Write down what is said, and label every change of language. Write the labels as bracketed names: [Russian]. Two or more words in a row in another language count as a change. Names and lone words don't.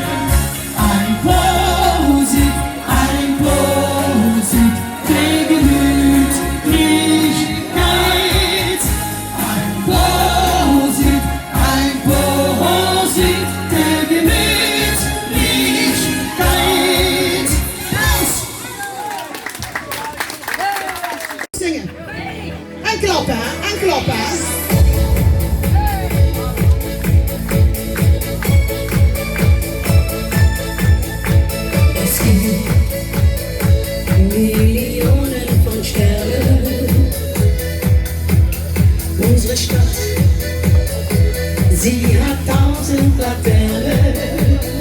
[German] Ein Prosit der Gemütlichkeit. Ein Prosit der Gemütlichkeit. Applaus! [Dutch] Zingen. En klappen, hè? En klappen, hè? [German] Es gibt Millionen von Sternen. Unsere Stadt, sie hat 1000 Laternen.